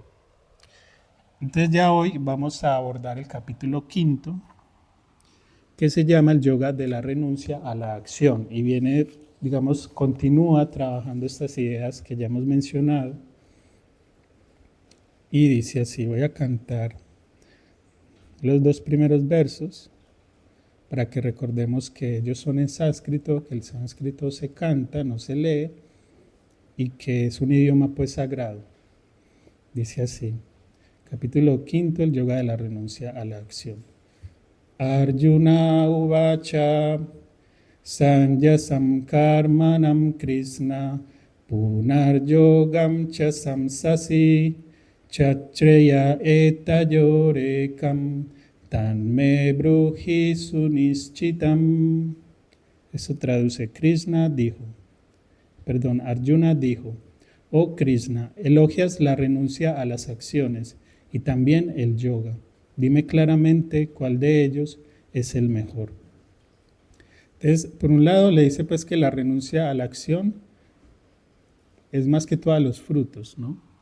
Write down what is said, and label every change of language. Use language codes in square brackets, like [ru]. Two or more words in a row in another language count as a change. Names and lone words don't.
[es] Entonces ya hoy vamos a abordar el capítulo 5, que se llama el yoga de la renuncia a la acción y viene, digamos, continúa trabajando estas ideas que ya hemos mencionado y dice así, voy a cantar los 2 primeros versos para que recordemos que ellos son en sánscrito, que el sánscrito se canta, no se lee y que es un idioma pues sagrado. Dice así, capítulo 5, el yoga de la renuncia a la acción. [sa] Arjuna uvacha sanjasam karmanam krishna punar yogam cha samsasi chachreya etayorekam tanme bruhi sunischitam. [es] Eso traduce, Arjuna dijo, oh Krishna, elogias la renuncia a las acciones y también el yoga. Dime claramente cuál de ellos es el mejor. Entonces, por un lado le dice pues que la renuncia a la acción es más que todo a los frutos, ¿no?